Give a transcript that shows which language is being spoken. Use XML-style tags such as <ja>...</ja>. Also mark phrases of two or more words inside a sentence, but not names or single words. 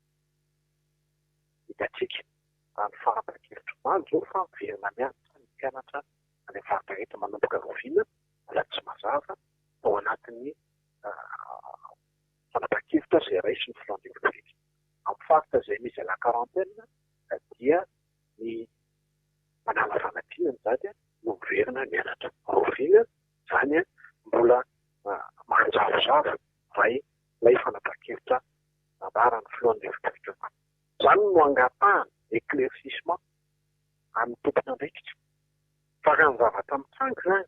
<mg>hitatsika ny fanapahan-kevitra omaly zao fa miverina mianatra ny mpianatra any faritra rehetra manomboka roviana mbola tsy mazava ao anatin'ny fanapahan-kevitra izay raisy ny filohan'ny repoblika amin'ny faritra izay misy</mg> <fr>à la quarantaine</fr> <mg>dia ny manala fanadinana zany no miverina mianatra roviana zany mbola manjavozavo ray ilay fanapahan-kevitra nambarany filohan'ny repoblika izany no angatahana éclaircissement amin'ny tompony andraikitra fa raha ny zavatra mitsanga zany</mg>